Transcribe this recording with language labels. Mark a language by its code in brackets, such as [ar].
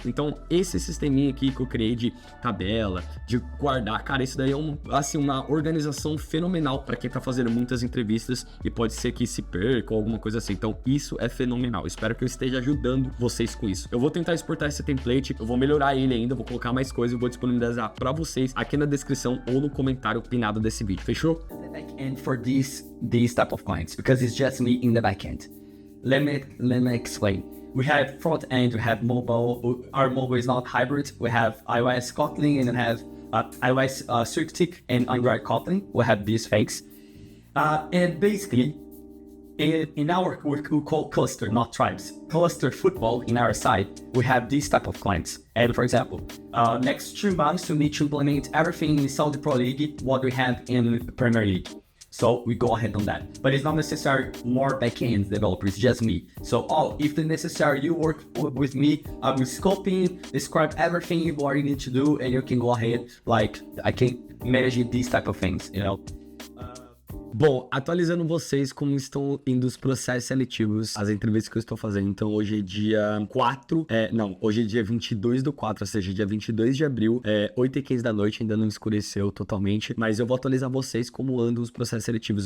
[pt] Então esse sisteminha aqui que eu criei de tabela, de guardar, cara, isso daí é uma organização fenomenal para quem tá fazendo muitas entrevistas e pode ser que se perca ou alguma coisa assim. Então isso é fenomenal. Espero que eu esteja ajudando vocês com isso. Eu vou tentar exportar esse template, eu vou melhorar ele ainda, vou colocar mais coisas e vou disponibilizar para vocês aqui na descrição ou no comentário pinado desse vídeo. Fechou? [en] The back end for these type of clients, because it's just me in the back end. Let me explain. We have front end, we have mobile. Our mobile is not hybrid. We have iOS Kotlin and we have iOS Swift and Android Kotlin. We have these things. And basically, in our work, we call cluster, not tribes. Cluster football in our side, we have these type of clients. And for example, next 2 months, we need to implement everything in Saudi Pro League, what we have in Premier League. So we go ahead on that. But it's not necessary more backend developers, just me. So if the necessary, you work with me, I will scoping, describe everything what you need to do, and you can go ahead, like I can manage these type of things, you know. [pt] Bom, atualizando vocês como estão indo os processos seletivos, as entrevistas que eu estou fazendo. Então hoje é dia 4, hoje é dia 22/4, ou seja, dia 22 de abril, 8h15 da noite, ainda não escureceu totalmente, mas eu vou atualizar vocês como andam os processos seletivos.